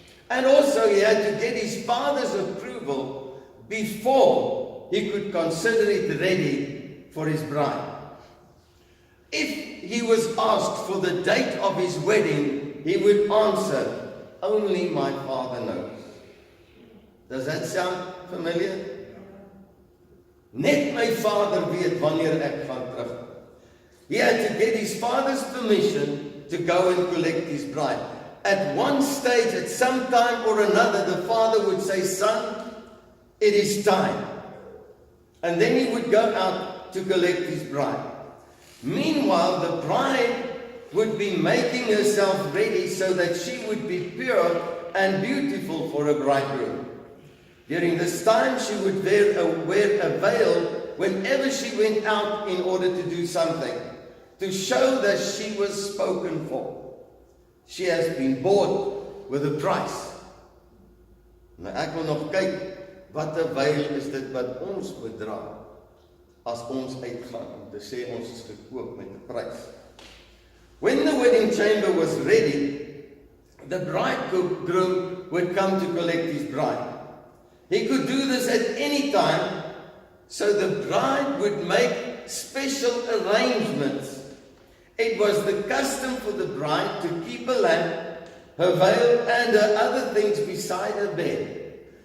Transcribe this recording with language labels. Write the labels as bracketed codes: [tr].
[en] And also he had to get his father's approval before he could consider it ready for his bride. If he was asked for the date of his wedding, he would answer, "Only my father knows." Does that sound familiar? [af] Net my vader weet wanneer ek gaan terugkom. [en] He had to get his father's permission to go and collect his bride. At one stage, at some time or another, the father would say, "Son, it is time." And then he would go out to collect his bride. Meanwhile, the bride would be making herself ready so that she would be pure and beautiful for a bridegroom. During this time, she would wear a veil whenever she went out in order to do something, to show that she was spoken for. She has been bought with a price. [af] Nou ek wil nog kyk, wat 'n veil is dit wat ons moet dra, as ons uitgaan, om te sê ons is gekoop met 'n prys. [en] When the wedding chamber was ready, the bridegroom would come to collect his bride. He could do this at any time, so the bride would make special arrangements. It was the custom for the bride to keep a lamp, her veil, and her other things beside her bed.